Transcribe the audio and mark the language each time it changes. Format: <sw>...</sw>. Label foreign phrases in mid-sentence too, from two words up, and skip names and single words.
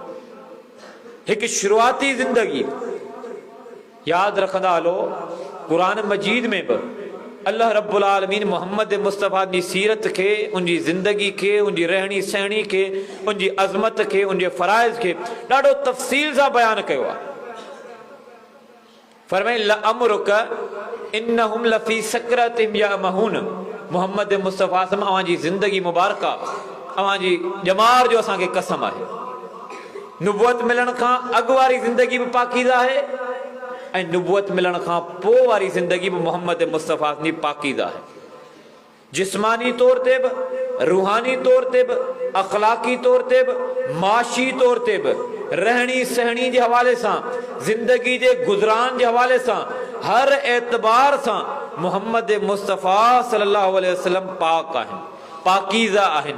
<sd>हिकु शुरूआती ज़िंदगी यादि रखंदा हलो, क़ुरान मजीद में बि</sd> <ar>الله رب العالمين</ar> <sd>मोहम्मद मुस्तफ़ा जी सीरत खे, उनजी ज़िंदगी खे, उनजी रहणी सहणी खे, उनजी अज़मत खे, उनजे फ़राइज़ खे ॾाढो तफ़सील सां बयानु कयो आहे।</sd> <ar>फरमाई لعمرك إنهم لفي سكرتهم يعمهون.</ar> <sd>मोहम्मद मुस्तफ़ा अवां जी ज़िंदगी मुबारका, अवां जी ॼमार जो असांखे कसम आहे। नुबुवत मिलण खां अॻु वारी ज़िंदगी बि पाकीज़ा आहे ऐं नुबुवत मिलण खां पोइ वारी ज़िंदगी बि मोहम्मद मुस्तफ़ा जी पाकीज़ा आहे। जिस्मानी तौर ते बि, रूहानी तौर ते बि, अखलाक़ी तौर ते बि, माशी तौर ते बि, रहणी सहणी जे हवाले सां, ज़िंदगी जे गुज़रान जे हवाले सां, हर एतबार सां मोहम्मद मुस्तफ़ा</sd> <ar>صلى الله عليه وسلم</ar> <sd>पाक आहिनि, पाकीज़ा आहिनि।</sd>